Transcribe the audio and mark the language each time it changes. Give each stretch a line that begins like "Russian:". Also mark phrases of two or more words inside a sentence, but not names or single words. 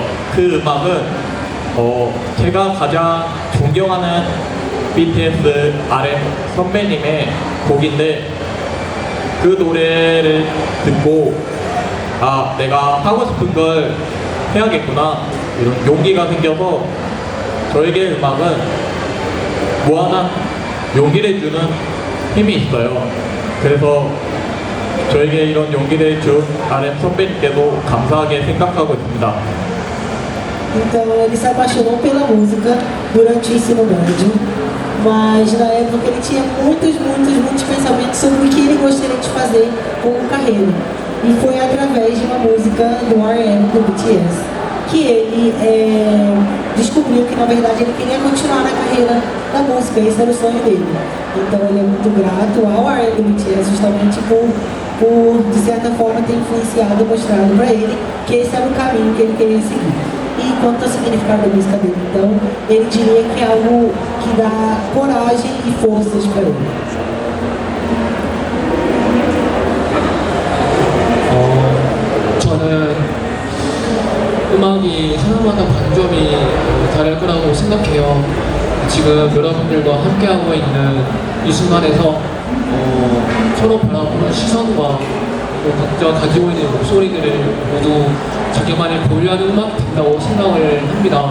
Korean: 그 음악은 제가 가장 존경하는 BTS RM 선배님의 곡인데 그 노래를 듣고 내가 하고 싶은 걸 해야겠구나 이런 용기가 생겨서 저에게 음악은 무한한 용기를 주는 힘이 있어요. 그래서 저에게 이런 용기를 준 RM 선배님께도 감사하게 생각하고 있습니다.
Portuguese: Então ele se apaixonou pela música durante o ensino médio, mas na época ele tinha muitos pensamentos sobre o que ele gostaria de fazer como carreira. E foi através de uma música do RM, do BTS, que ele descobriu que na verdade ele queria continuar na carreira da música, esse era o sonho dele. Então ele é muito grato ao RM do BTS justamente por de certa forma ter influenciado e mostrado para ele que esse era o caminho que ele queria seguir. E quanto ao significado da música dele, então, ele diria que é algo que dá coragem e forças para ele.
Korean: 저는 음악이 사람마다 관점이 다를 거라고 생각해요. 지금 여러분들과 함께하고 있는 이 순간에서 서로 바라보는 시선과 또 각자 가지고 있는 목소리들을 모두 자기만의 고유한 음악이 된다고 생각을 합니다.